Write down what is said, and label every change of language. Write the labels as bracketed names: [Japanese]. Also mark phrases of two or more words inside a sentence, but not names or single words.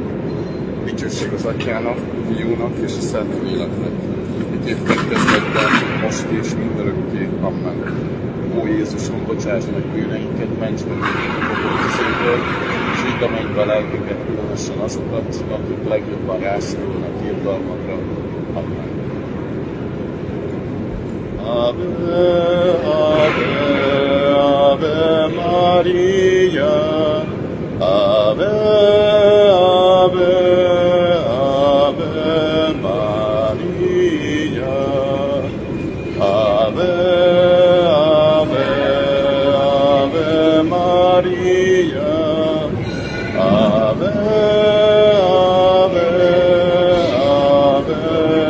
[Hungarian] Dicsőség az Atyának, a Fiúnak és a Szent Léleknek, miképpen kezdetben, most és mindörökké. Amen. Ó Jézusom, bocsáss meg bűneinket, ments meg minket a pokoltizéből, és vidd a mennybe a lelkeket, különösen azokat, akik legjobban rászorulnak irgalmadra. Amen. [Latin] Ave, Ave, Ave Maria, Ave, Ave, Ave Maria, Ave, Ave, Ave Maria, Ave, Ave, Ave